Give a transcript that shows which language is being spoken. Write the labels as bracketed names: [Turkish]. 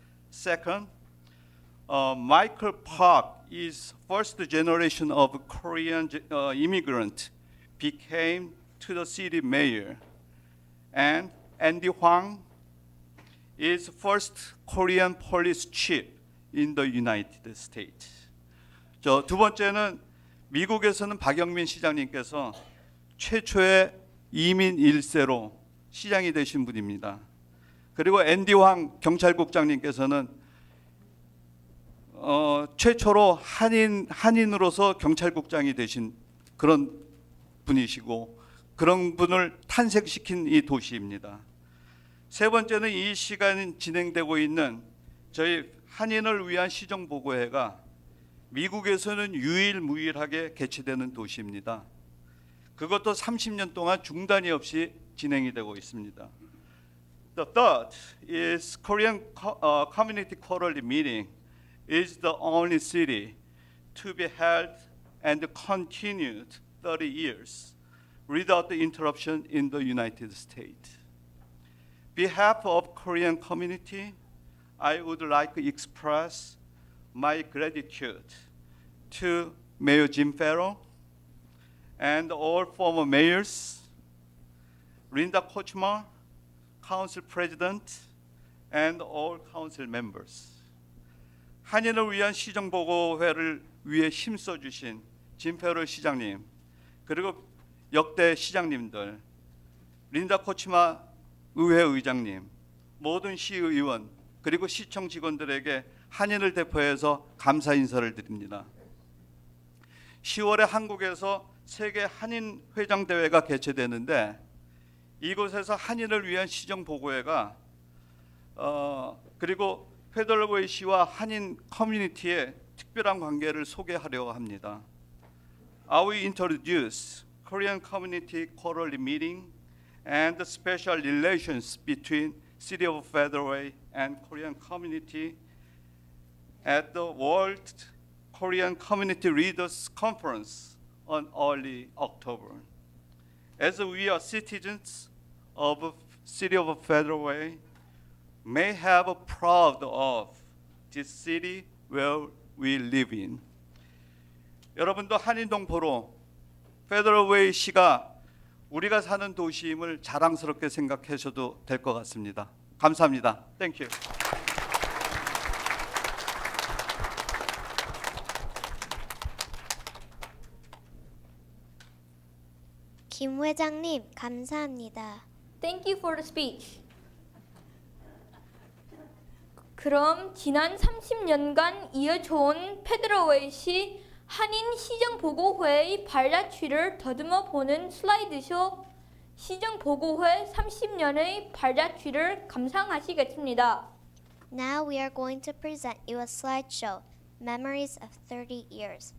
[English] Second, Michael Park is first generation of Korean immigrant became to the city mayor, and Andy Hwang is first Korean police chief in the United States. [Korean] 두 번째는 미국에서는 박영민 시장님께서 최초의 이민 1세로 시장이 되신 분입니다. 그리고 앤디 황 경찰국장님께서는 최초로 한인으로서 경찰국장이 되신 그런 분이시고, 그런 분을 탄생시킨 이 도시입니다. 세 번째는 이 시간 진행되고 있는 저희 한인을 위한 시정보고회가 미국에서는 유일무이하게 개최되는 도시입니다. 그것도 30년 동안 중단이 없이 진행이 되고 있습니다. [English] The third is Korean Community Quarterly Meeting is the only city to be held and continued 30 years without the interruption in the United States. Behalf of Korean community, I would like to express my gratitude to Mayor Jim Ferrell and all former mayors, Linda Kochma, council president, and all council members. [Korean] 한인을 위한 시정보고회를 위해 힘써주신 짐 페럴 시장님, 그리고 역대 시장님들, 린다 코치마 의회 의장님, 모든 시의원, 그리고 시청 직원들에게 한인을 대표해서 감사 인사를 드립니다. 10월에 한국에서 세계 한인 회장 대회가 개최되는데, 이곳에서 한인을 위한 시정 보고회가 그리고 페더럴웨이 시와 한인 커뮤니티의 특별한 관계를 소개하려고 합니다. [English] I will introduce Korean Community Quarterly Meeting and the special relations between City of Federal and Korean community at the World Korean Community Leaders Conference on early October. As we are citizens of City of Federal may have proud of this city where we live in. [Korean] 여러분도 한인동포로 페더럴웨이 시가 우리가 사는 도시임을 자랑스럽게 생각하셔도 될 것 같습니다. 감사합니다. [English] Thank you. [Korean] 김 회장님, 감사합니다. [English] Thank you for the speech. [Korean] 그럼 지난 30년간 이어져온 페더럴웨이시 한인 시정보고회의 발자취를 더듬어 보는 슬라이드쇼 시정보고회 30년의 발자취를 감상하시겠습니다. [English] Now we are going to present you a slideshow, Memories of 30 Years.